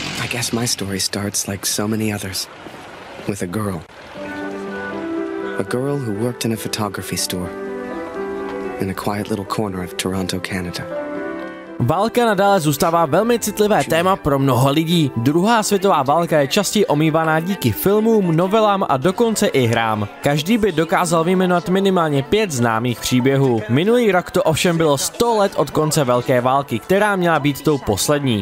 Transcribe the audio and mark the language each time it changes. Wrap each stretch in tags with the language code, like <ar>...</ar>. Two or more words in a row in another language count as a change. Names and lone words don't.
<en>guess my story starts like so many others, with a girl. A girl who worked in a photography store in a quiet little corner of Toronto, Canada.</en> <cs>Válka nadále zůstává velmi citlivé téma pro mnoho lidí. Druhá světová válka je častěji omývaná díky filmům, novelám a dokonce i hrám. Každý by dokázal vyjmenovat minimálně 5 známých příběhů. Minulý rok to ovšem bylo 100 let od konce velké války, která měla být tou poslední.</cs>